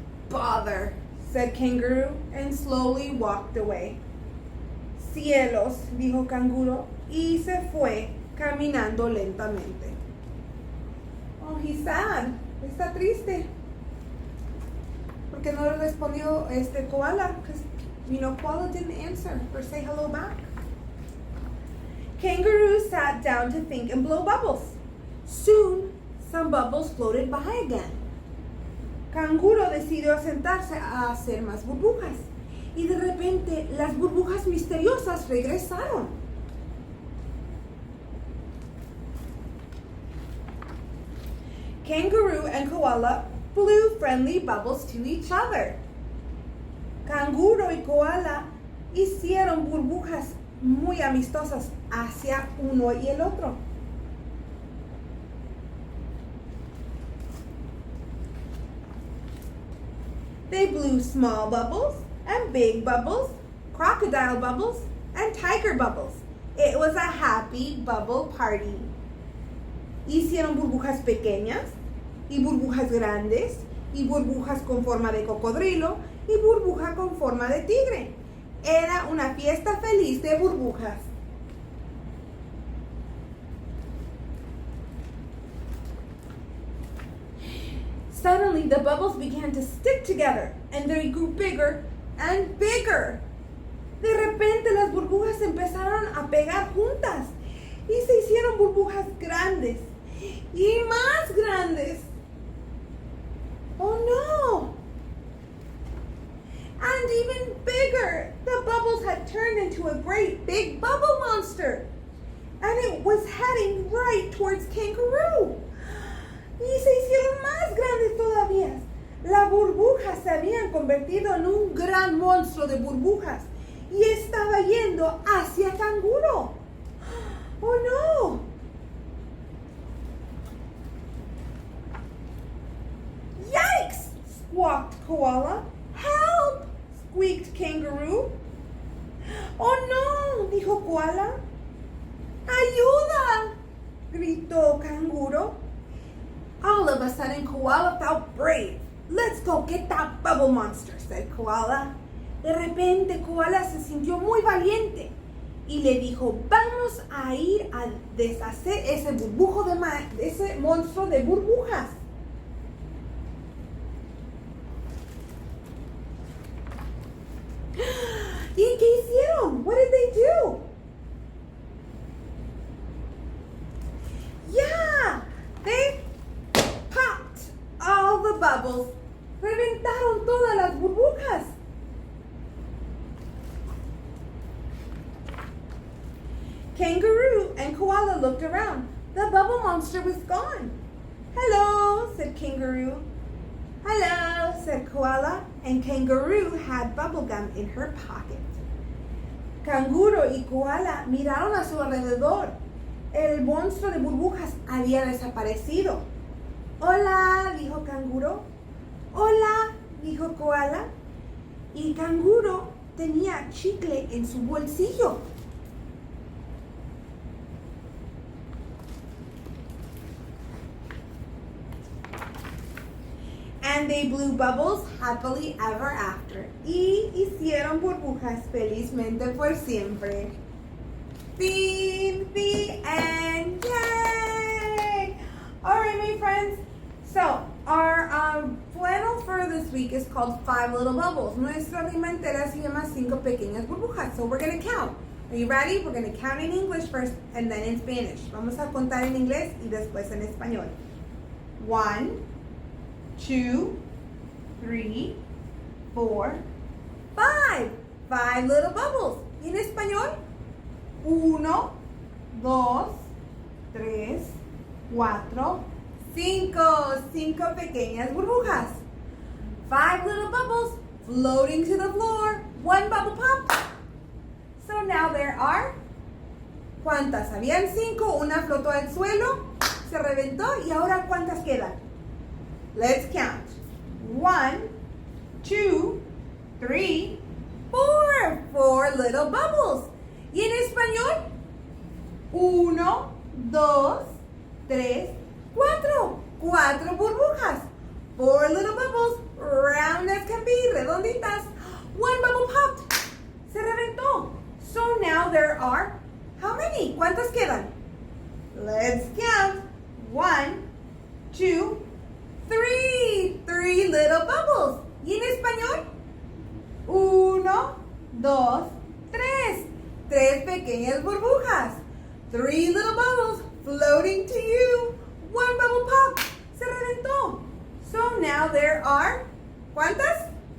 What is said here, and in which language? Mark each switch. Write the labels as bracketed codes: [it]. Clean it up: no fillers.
[en] Bother, said Kangaroo, and slowly walked away. [es] Cielos, dijo Canguro, y se fue caminando lentamente. [en] Oh, he's sad. [es] Está triste. Porque no le respondió Koala, [en] because, Koala didn't answer or say hello back. Kangaroo sat down to think and blow bubbles. Soon, some bubbles floated by again. [es] Canguro decidió sentarse a hacer más burbujas y de repente las burbujas misteriosas regresaron. [en] Kangaroo and Koala blew friendly bubbles to each other. [es] Canguro y Koala hicieron burbujas muy amistosas hacia uno y el otro. [en] They blew small bubbles and big bubbles, crocodile bubbles and tiger bubbles. It was a happy bubble party. [es] Hicieron burbujas pequeñas y burbujas grandes y burbujas con forma de cocodrilo y burbuja con forma de tigre. Era una fiesta feliz de burbujas. [en] Suddenly, the bubbles began to stick together, and they grew bigger and bigger. [es] De repente, las burbujas empezaron a pegar juntas y se hicieron burbujas grandes y más grandes. [en] Oh no! And even bigger, the bubbles had turned into a great big bubble monster. And it was heading right towards Kangaroo. [es] Y se hicieron más grandes todavía. Las burbujas se habían convertido en un gran monstruo de burbujas y estaba yendo hacia Canguro. ¡Oh, no! [en] Yikes! Squawked Koala. Help! Squeaked Kangaroo. [es] ¡Oh, no! Dijo Koala. ¡Ayuda! Gritó Canguro. [en] All of a sudden, Koala felt brave. Let's go get that bubble monster, said Koala. [es] De repente, Koala se sintió muy valiente y le dijo, vamos a ir a deshacer ese ese monstruo de burbujas. ¿Y qué hicieron? [en] What did they do? Yeah, they popped all the bubbles. [es] Reventaron todas las burbujas. [en] Kangaroo and Koala looked around. The bubble monster was gone. Hello, said Kangaroo. Hello, said Koala, and Kangaroo had bubblegum in her pocket. [es] Canguro y Koala miraron a su alrededor. El monstruo de burbujas había desaparecido. Hola, dijo Canguro. Hola, dijo Koala. Y Canguro tenía chicle en su bolsillo. [en] And they blew bubbles happily ever after. [es] Y hicieron burbujas felizmente por siempre. [en] The end. Yay! All right, my friends. So, our flannel for this week is called 5 Little Bubbles. [es] Nuestra rima entera se llama 5 pequeñas burbujas. [en] So, we're going to count. Are you ready? We're going to count in English first and then in Spanish. [es] Vamos a contar en inglés y después en español. [en] 1, 2, 3, 4, 5. 5 little bubbles. [es] ¿Y en español? [en] 1, 2, 3, 4, 5. [es] 5 pequeñas burbujas. [en] 5 little bubbles floating to the floor. 1 bubble pop. So now there are, [es] ¿cuántas? Habían 5, una flotó al suelo, se reventó y ahora ¿cuántas quedan? [en] Let's count. 1, 2, 3, 4. 4 little bubbles. [es] ¿Y en español? [en] 1, 2, 3, 4. [es] 4 burbujas. [en] 4 little bubbles, round as can be, [es] redonditas. [en] 1 bubble popped. [es] Se reventó. [en] So now there are, how many? [es] ¿Cuántas quedan? [en] Let's count. 1, 2, 3. 3 little bubbles. [es] ¿Y en español? [en] 1, 2, 3. [es] 3 pequeñas burbujas. [en] 3 little bubbles floating to you. 1 bubble pop. [es] Se reventó. [en] So now there are, [es] ¿cuántas?